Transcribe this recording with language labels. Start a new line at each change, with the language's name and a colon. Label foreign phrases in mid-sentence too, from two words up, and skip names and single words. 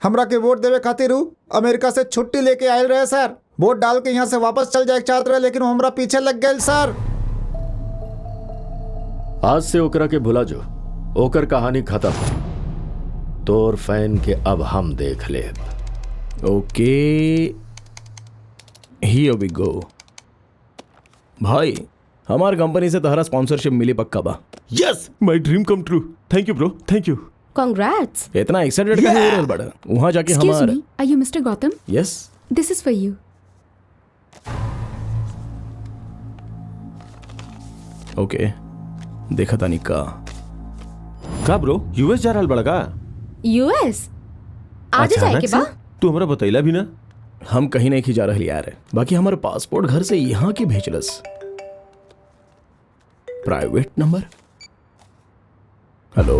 Bhojpuri: हमरा के वोट देवे खातिर उ अमेरिका से छुट्टी लेके आयल रहे सर। वोट डाल के यहाँ से वापस चल जाए चाहत रहे, लेकिन वो हमरा पीछे लग गए सर। आज से ओकरा के भुला जो, ओकर कहानी खत्म। तोर फैन के अब हम देख ले।
English: okay here we go.
Bhojpuri: भाई हमार कंपनी से तहरा स्पॉन्सरशिप मिली पक्का बा।
English: यस, My dream come true. Thank you bro, thank you. कांग्रेट्स।
Bhojpuri: इतना एक्साइटेड का हो रहा बड़ा। वहां जाके
English: Excuse
Bhojpuri: हमार
English: me, are you Mr. Gautam? यस This is for you.
Bhojpuri: ओके देखा तानी का ब्रो यूएस जा रहल बड़ा का? यूएस आज जाए के बा? तू हमरा बतैला भी ना। हम कहीं नहीं की जा रही यार, बाकी हमारा पासपोर्ट घर से यहाँ की भेजलस।
English: Private number. Hello,